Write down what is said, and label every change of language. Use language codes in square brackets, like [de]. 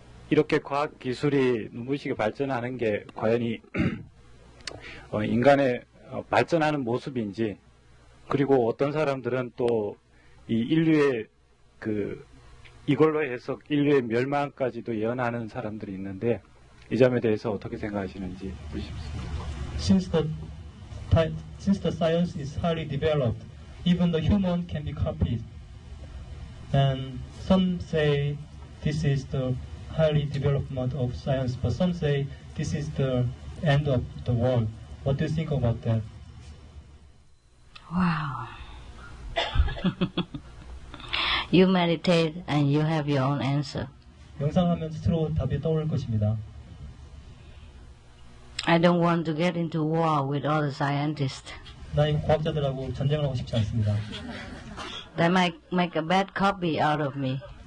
[ko] 이렇게 과학 기술이 눈부시게 발전하는 게 과연히 인간의 발전하는 모습인지, 그리고 어떤 사람들은 또 이 인류의 이걸로 해서 인류의 멸망까지도 예언하는 사람들이 있는데 이 점에 대해서 어떻게 생각하시는지 묻습니다. [en] Since the science is highly developed, even the human can be copied. And some say this is the highly development of science, but some say this is the end of the world. What do you think about that? Wow. You meditate and you have your own answer. [ko] 명상하면 스스로 답이 떠오를 것입니다. [en] I don't want to get into war with all the scientists. [ko] 나 이 과학자들하고 전쟁을 하고 싶지 않습니다. [en] They might make a bad copy out of me.